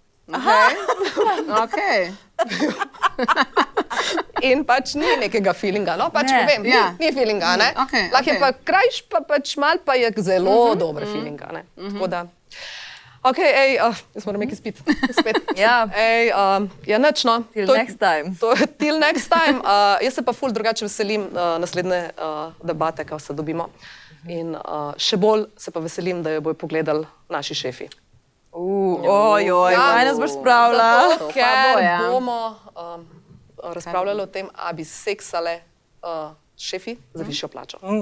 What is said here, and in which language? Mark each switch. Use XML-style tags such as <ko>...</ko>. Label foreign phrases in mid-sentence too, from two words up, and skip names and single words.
<sl>Okay. In pač ni nekega feelinga, no, pač Ne, povem, ni feelinga, ne. Lahko je pa krajš, pa pač mal pa je zelo dobre feelinga, ne. Tako da. Ok, jaz moram nekaj spet. Ja. Ja, nič, no.</sl> <en>Till next time. Till next time.</en> <sl>Jaz se pa ful drugače veselim naslednje debate, ko se dobimo. In še bolj se pa veselim, da jo bojo pogledali naši šefi. Ojoj, kaj nas boš spravila? Zato, ker bomo razpravljali o tem, a bi seksale šefi za višjo plačo.</sl>